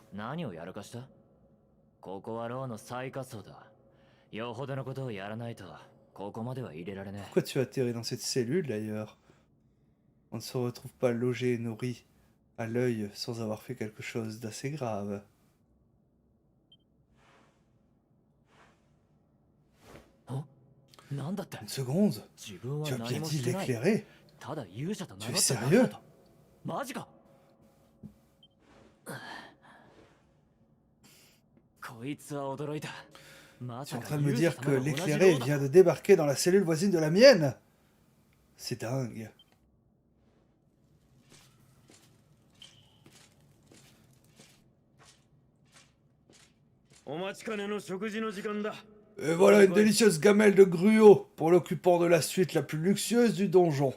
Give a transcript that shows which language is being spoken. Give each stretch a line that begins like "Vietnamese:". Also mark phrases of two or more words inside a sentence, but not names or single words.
French: Pourquoi tu as atterri dans cette cellule d'ailleurs? On ne se retrouve pas logé et nourri à l'œil sans avoir fait quelque chose d'assez grave.
Japanese: なんだって
French: Une seconde.
Japanese: 自分は
French: Tu as
Japanese: 何
French: bien
Japanese: も
French: dit
Japanese: してない。
French: l'éclairer.
Japanese: ただ勇者と名
French: Tu
Japanese: 乗
French: es
Japanese: っただけ
French: sérieux?
Japanese: だと。マジか。こいつは驚いた。ま
French: Tu es
Japanese: さ
French: en
Japanese: か
French: train de me
Japanese: 勇者
French: dire
Japanese: 様
French: que
Japanese: が同じ
French: l'éclairé
Japanese: ローだ
French: vient
Japanese: と。
French: de débarquer dans la cellule voisine de la mienne? C'est dingue. Et voilà une délicieuse gamelle de gruau pour l'occupant de la suite la plus luxueuse du donjon.